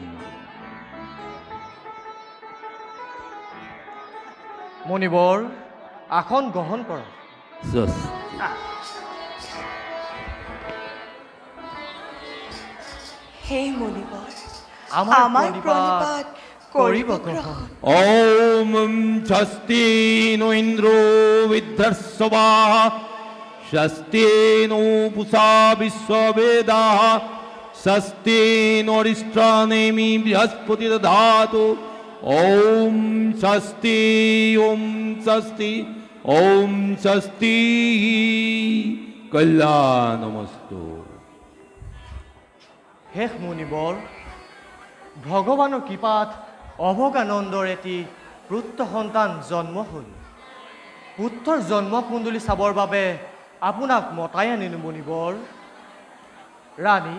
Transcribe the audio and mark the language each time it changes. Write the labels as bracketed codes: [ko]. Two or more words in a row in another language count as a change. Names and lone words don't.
[as] মুনিবৰ আসন গ্ৰহণ কৰক হে মুনিবৰ আমাৰ আমাৰ প্ৰণিপাত প্ৰণিপাত কৰিব কৰিব গ্ৰহণ [sa] ओम स्वस्ति नो इंद्रो विद्धर्षवा स्वस्ति नो पुषा विश्ववेदा स्वस्ति नो अरिष्टानेमि बृहस्पति दधातु ओम स्वस्ति ओम स्वस्ति कल्याणमस्तु [as] শেষ মুনিবৰ ভগৱানৰ কৃপাত অভগানন্দৰ এটি পুত্ৰ সন্তান জন্ম হ'ল পুত্ৰৰ জন্ম কুণ্ডলী চাবৰ বাবে আপোনাক মতাই আনিলো মুনিবৰ ৰাণী